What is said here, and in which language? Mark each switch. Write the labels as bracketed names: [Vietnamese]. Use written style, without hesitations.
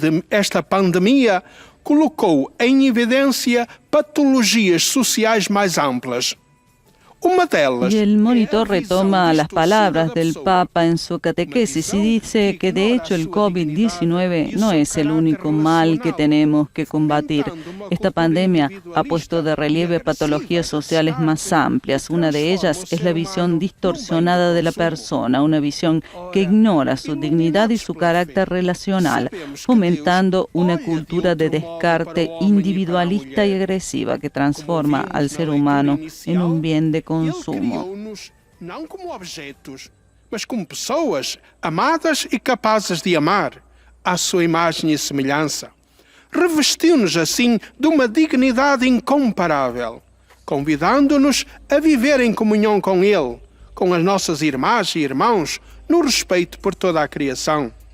[Portuguese] Esta pandemia colocou em evidência patologias sociais mais amplas. [Spanish] Y el monitor retoma las palabras del Papa en su catequesis y dice que de hecho el COVID-19 no es el único mal que tenemos que combatir. Esta pandemia ha puesto de relieve patologías sociales más amplias. Una de ellas es la visión distorsionada de la persona, una visión que ignora su dignidad y su carácter relacional, fomentando una cultura de descarte individualista y agresiva que transforma al ser humano en un bien de consumo. [Portuguese] Não como objetos, mas como pessoas amadas e capazes de amar, à sua imagem e semelhança. Revestiu-nos assim de uma dignidade incomparável, convidando-nos a viver em comunhão com Ele, com as nossas irmãs e irmãos, no respeito por toda a criação.